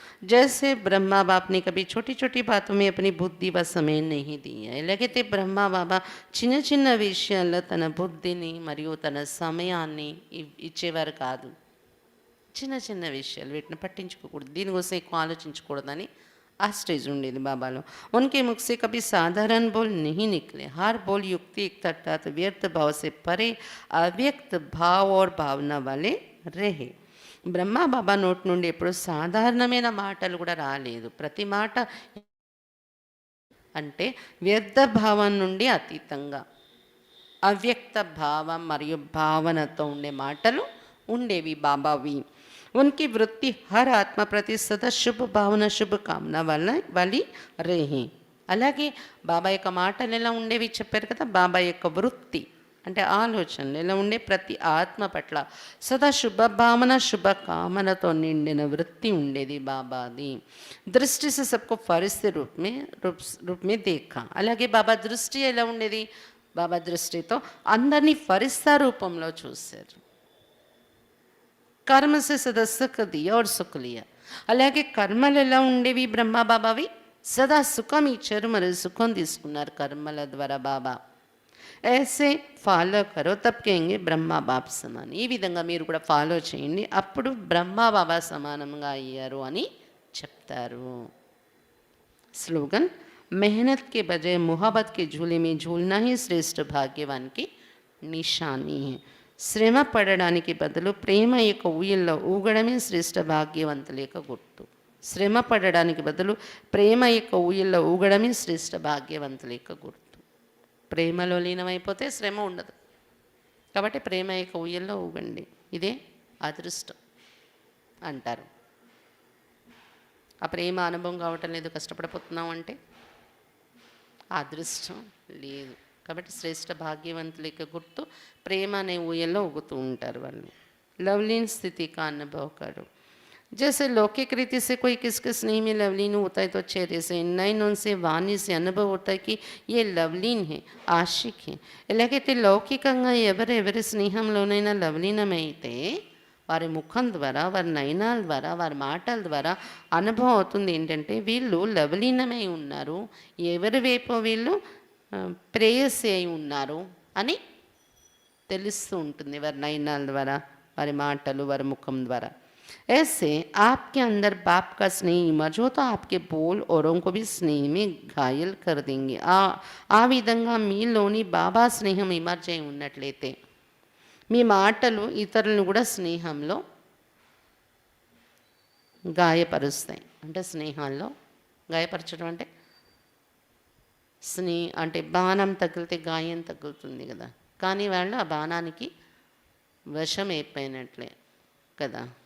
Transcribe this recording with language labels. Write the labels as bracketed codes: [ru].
[hi] जैसे ब्रह्मा बाप ने कभी छोटी छोटी बातों में अपनी बुद्धि व समय नहीं दिया, [te] ఎలాగైతే బ్రహ్మా బాబా చిన్న చిన్న విషయాల్లో తన బుద్ధిని మరియు తన సమయాన్ని ఇచ్చేవారు కాదు। చిన్న చిన్న విషయాలు వీటిని పట్టించుకోకూడదు, దీనికోసం ఎక్కువ ఆలోచించకూడదని आ स्टेज ఉండేది బాబాలో। [hi] उनके मुख से कभी साधारण बोल नहीं निकले, हर बोल युक्ति तथा व्यर्थ भाव से परे अव्यक्त भाव और भावना वाले रहे। [te] బ్రహ్మా బాబా నోటి నుండి ఎప్పుడు సాధారణమైన మాటలు కూడా రాలేదు, ప్రతి మాట అంటే వ్యర్థ భావం నుండి అతీతంగా అవ్యక్త భావం మరియు భావనతో ఉండే మాటలు ఉండేవి బాబావి। [hi] उनकी वृत्ति हर आत्मा प्रति सदा शुभ भावना शुभ कामना वाली रही। [te] అలాగే బాబా యొక్క మాటలు ఎలా ఉండేవి చెప్పారు కదా, బాబా యొక్క వృత్తి అంటే ఆలోచనలు ఎలా ఉండే, ప్రతి ఆత్మ పట్ల సదా శుభ భావన శుభ కామనతో నిండిన వృత్తి ఉండేది బాబాది। [hi] దృష్టి से सबको फरिश्ते रूप में देखा। [te] అలాగే బాబా దృష్టి ఎలా ఉండేది, బాబా దృష్టితో అందరినీ ఫరిస్తా రూపంలో చూశారు। [hi] कर्म से सदा सुख दिया और सुख लिया। [te] అలాగే కర్మలు ఎలా ఉండేవి బ్రహ్మా బాబావి, సదా సుఖం ఇచ్చారు మరియు సుఖం తీసుకున్నారు కర్మల ద్వారా బాబా। [hi] ऐसे ఫాలో కరో తబ్ కहेंगे బ్రహ్మా బాబ్ సమాన్। [te] ఈ విధంగా మీరు కూడా ఫాలో చేయండి, అప్పుడు బ్రహ్మా బాబా సమానంగా అయ్యారు అని చెప్తారు। [hi] स्लोगन, मेहनत के बजाय मोहब्बत के झूले में झूलना ही श्रेष्ठ भाग्यवान की निशानी है। [te] శ్రమ పడడానికి బదులు ప్రేమ యొక్క ఊయల్లో ఊగడమే శ్రేష్ఠ భాగ్యవంతుల యొక్క గుర్తు। శ్రమ పడడానికి బదులు ప్రేమ యొక్క ఊయల్లో ఊగడమే శ్రేష్ఠ భాగ్యవంతుల యొక్క గుర్తు। ప్రేమలో లీనమైపోతే శ్రమ ఉండదు, కాబట్టి ప్రేమ యొక్క ఊయల్లో ఊగండి, ఇదే అదృష్టం అంటారు। ఆ ప్రేమ అనుభవం కావటం లేదు, కష్టపడిపోతున్నాం అంటే అదృష్టం లేదు, కాబట్టి శ్రేష్ఠ భాగ్యవంతుల యొక్క గుర్తు ప్రేమ అనే ఊయల్లో ఊగుతూ ఉంటారు వాళ్ళు। [hi] लवलीन स्थिति का अनुभव करो। जैसे लौकिक रीति से कोई किसके स्नेह में लवलीन होता है तो चेहरे से, नयन उनसे वाणी से अनुभव होता है कि ये लवलीन है, आशिक है। [te] ఎలాగైతే లౌకికంగా ఎవరెవరి స్నేహంలోనైనా లవలీనమైతే వారి ముఖం ద్వారా, వారి నయనాల ద్వారా, వారి మాటల ద్వారా అనుభవం అవుతుంది ఏంటంటే వీళ్ళు లవలీనమై ఉన్నారు, ఎవరి వైపు వీళ్ళు ప్రేయసి అయి ఉన్నారు అని తెలుస్తూ ఉంటుంది వారి నయనాల ద్వారా, వారి మాటలు, వారి ముఖం ద్వారా। [hi] ऐसे आपके अंदर बाप का स्नेह इमर्ज हो तो आपके बोल औरों को भी स्नेह में घायल कर देंगे। [te] ఆ విధంగా మీలోని బాబా స్నేహం ఇమర్జ్ అయి ఉన్నట్లయితే మీ మాటలు ఇతరులను కూడా స్నేహంలో గాయపరుస్తాయి। అంటే స్నేహాల్లో గాయపరచడం అంటే అంటే బాణం తగిలితే గాయం తగులుతుంది కదా, కానీ వాళ్ళు ఆ బాణానికి వశం అయిపోయినట్లే కదా।